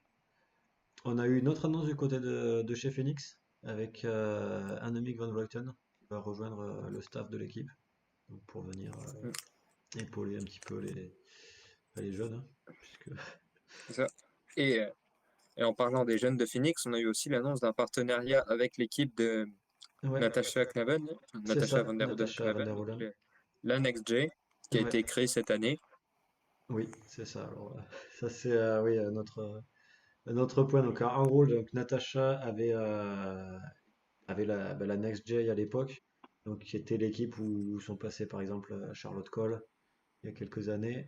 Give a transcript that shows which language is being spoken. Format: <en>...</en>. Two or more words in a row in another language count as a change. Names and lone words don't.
<fr>On a eu une autre annonce du côté de chez Phoenix avec Annemiek van Vleuten qui va rejoindre le staff de l'équipe donc pour venir épauler un petit peu les jeunes, hein, puisque C'est ça. Et, euh, et en parlant des jeunes de Phoenix, on a eu aussi l'annonce d'un partenariat avec l'équipe de ouais, Natasha Knaven, c'est Natasha ça, van der Hoeden Natasha van Knaven, der donc Rohen. la Next J, qui a Ouais, été créée cette année. oui, c'est ça. Alors, ça c'est oui notre point. Donc en gros, donc Natasha avait la Next J à l'époque, donc qui était l'équipe où sont passés par exemple Charlotte Cole il y a quelques années.</fr>